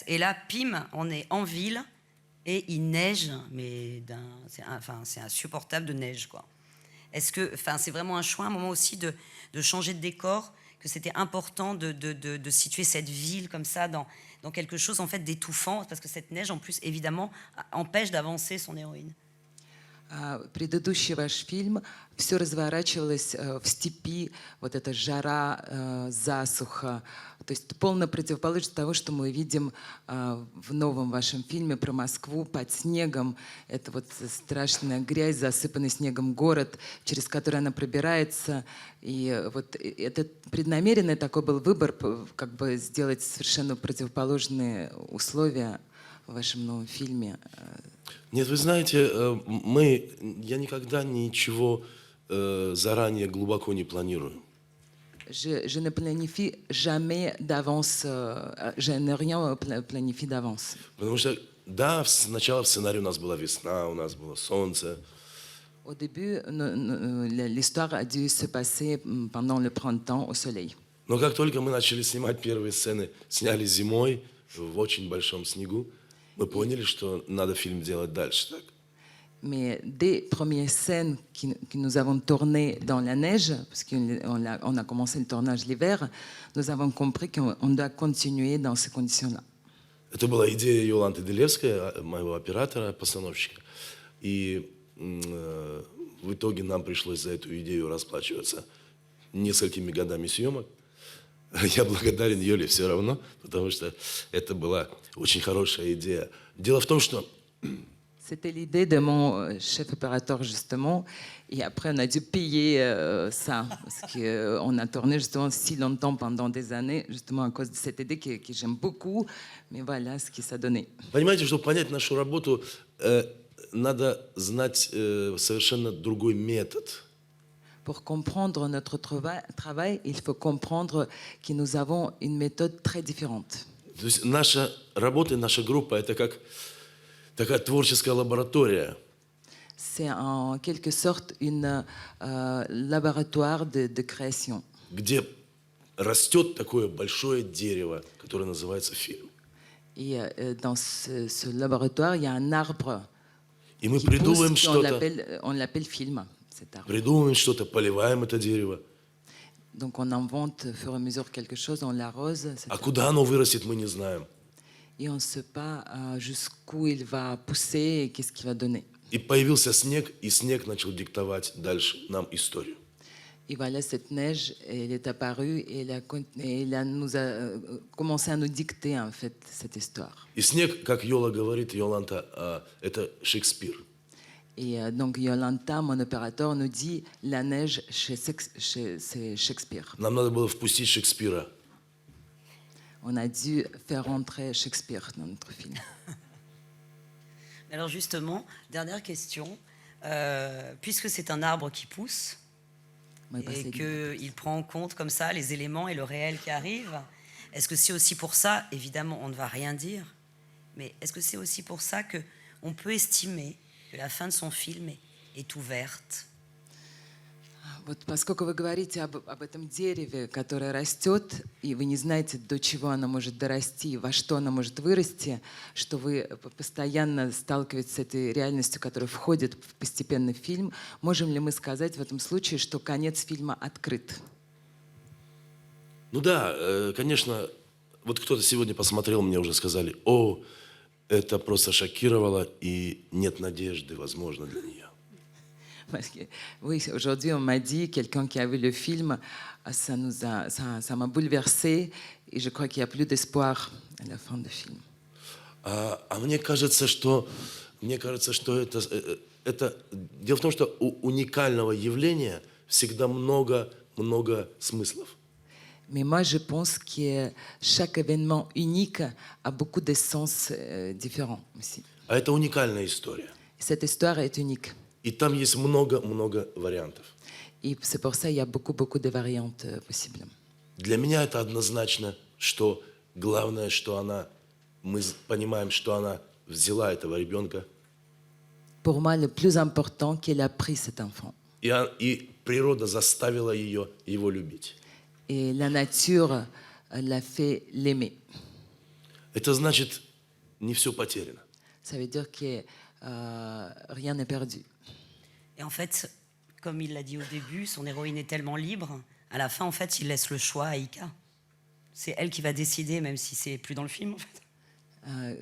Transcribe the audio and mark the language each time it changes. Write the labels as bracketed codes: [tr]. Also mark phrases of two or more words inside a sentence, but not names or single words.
[fr] Et là, pim, on est en ville et il neige, mais c'est insupportable de neige, quoi. Est-ce que, c'est vraiment un choix, un moment aussi de changer de décor, que c'était important de situer cette ville comme ça dans quelque chose en fait d'étouffant, parce que cette neige en plus évidemment empêche d'avancer son héroïne. [ru] Предыдущий ваш фильм, все разворачивалось в степи, вот эта жара, засуха, то есть полная противоположность того, что мы видим в новом вашем фильме про Москву под снегом. Это вот страшная грязь, засыпанный снегом город, через который она пробирается. И вот это преднамеренный такой был выбор, как бы сделать совершенно противоположные условия в вашем новом фильме. Нет, вы знаете, я никогда ничего заранее глубоко не планирую. [fr] Je ne planifie jamais d'avance, je ne rien planifie d'avance. [ru] Потому что, да, сначала в сценарии у нас была весна, у нас было солнце. [fr] Au début, l'histoire a dû se passer pendant le printemps au soleil. [ru] Но как только мы начали снимать первые сцены, сняли зимой в очень большом снегу, мы поняли, что надо фильм делать дальше так. [fr] Mais des premières scènes que nous avons tournées dans la neige, parce qu'on a commencé le tournage l'hiver, nous avons compris qu'on doit continuer dans ces conditions-là. [ru] Это была идея Йоланты Делевской, моего оператора, постановщика. И в итоге нам пришлось за эту идею расплачиваться несколькими годами съемок. Я благодарен Юле все равно, потому что это была очень хорошая идея. Дело в том, что [fr] C'était l'idée de mon chef opérateur, justement. Et après, on a dû payer ça. Parce qu'on a tourné justement si longtemps, pendant des années, justement à cause de cette idée que j'aime beaucoup. Mais voilà ce que ça donnait. [ru] Понимаете, чтобы понять нашу работу, надо знать совершенно другой метод. [fr] Pour comprendre notre travail, il faut comprendre que nous avons une méthode très différente. [ru] То есть наша работа, наша группа – это как такая творческая лаборатория. [fr] C'est en quelque sorte un laboratoire de création. [ru] Где растет такое большое дерево, которое называется фильм. [fr] Et dans ce laboratoire, il y a un arbre [ru] И мы [fr] qui [ru] придумываем [fr] pousse, [ru] что-то, [fr] on l'appelle film, cet arbre. [ru] придумываем что-то, поливаем это дерево. [fr] Donc on invente au fur et à mesure quelque chose, on l'arrose, [ru] А куда оно вырастет, мы не знаем. [fr] et on ne sait pas jusqu'où il va pousser et qu'est-ce qu'il va donner. [ru] И poявился снег, и снег начал диктовать дальше нам историю. [fr] Et voilà, cette neige, elle est apparue et nous a commencé à nous dicter en fait cette histoire. [ru] И снег, как Йола говорит, Йоланта, это Шекспир. [fr] Et donc Yolanta, mon opérateur, nous dit la neige c'est Shakespeare. [ru] Нам надо было впустить Шекспира. [fr] On a dû faire rentrer Shakespeare dans notre film. Alors justement, dernière question. Puisque c'est un arbre qui pousse Moi, et passé qu'il prend en compte comme ça les éléments et le réel qui arrive, est-ce que c'est aussi pour ça, évidemment on ne va rien dire, mais est-ce que c'est aussi pour ça qu'on peut estimer que la fin de son film est ouverte? [ru] Вот поскольку вы говорите об этом дереве, которое растет, и вы не знаете, до чего оно может дорасти, во что оно может вырасти, что вы постоянно сталкиваетесь с этой реальностью, которая входит постепенно в фильм, можем ли мы сказать в этом случае, что конец фильма открыт? Ну да, конечно, вот кто-то сегодня посмотрел, мне уже сказали, о, это просто шокировало, и нет надежды, возможно, для нее. [fr] Parce que, oui, aujourd'hui, on m'a dit, quelqu'un qui a vu le film, ça m'a bouleversé, et je crois qu'il n'y a plus d'espoir à la fin du film. [ru] Мне кажется, что это... Дело в том, что у уникального явления всегда много смыслов. [fr] Mais moi, je pense que chaque événement unique a beaucoup de sens différents aussi. [ru] А это уникальная история. [fr] Cette histoire est unique. [ru] И там есть много вариантов. [fr] Et c'est pour ça qu'il y a beaucoup de variantes possibles. [ru] Для меня это однозначно, что главное, что мы понимаем, что она взяла этого ребенка. [fr] Pour moi, le plus important, qu'elle a pris cet enfant. [ru] И природа заставила его любить. [fr] Et la nature l'a fait l'aimer. [ru] Это значит, не все потеряно. [fr] Ça veut dire que rien n'est perdu. Et en fait, comme il l'a dit au début, son héroïne est tellement libre, à la fin, en fait, il laisse le choix à Ika. C'est elle qui va décider, même si c'est plus dans le film, en fait.